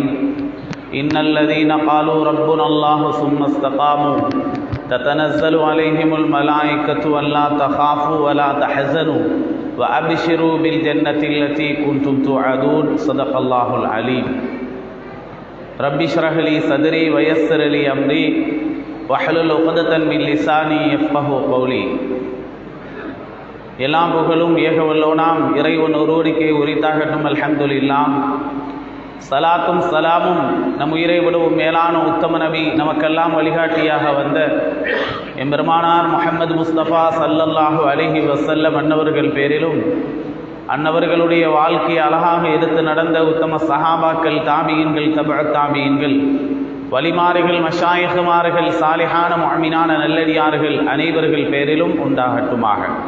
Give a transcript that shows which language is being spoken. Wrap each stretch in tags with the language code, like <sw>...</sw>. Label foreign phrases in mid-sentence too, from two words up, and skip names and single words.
<ar>إن الذين قالوا ربنا الله ثم استقاموا تتنزل عليهم الملائكة ألا تخافوا ولا تحزنوا وأبشروا بالجنة التي كنتم توعدون. صدق الله العليم. رب اشرح لي صدري ويسر لي أمري واحلل عقدة من لساني يفقهوا قولي.</ar> <ta>எல்லாம் புகழும் ஏகவல்லோனாம் இறைவன் ஒருவருக்கே உரித்தாகட்டும்.</ta> <ar>الحمد لله.</ar> <ta>சலாத்தும் சலாமும் நம் உயிரை விடவும் மேலான உத்தம நபி, நமக்கெல்லாம் வழிகாட்டியாக வந்த எம்பெருமானார் முஹம்மது முஸ்தபா</ta> <ar>صلى الله عليه وسلم</ar> <ta>அன்னவர்கள் பேரிலும், அன்னவர்களுடைய வாழ்க்கையை அழகாக எடுத்து நடந்த உத்தம சஹாபாக்கள், தாபியீன்கள், தபஅத் தாபியீன்கள், வலிமார்கள், மஷாயிஹ்மார்கள், சாலிஹான முஅமினான நல்லடியார்கள் அனைவர்கள் பேரிலும் உண்டாகட்டுமாக.</ta>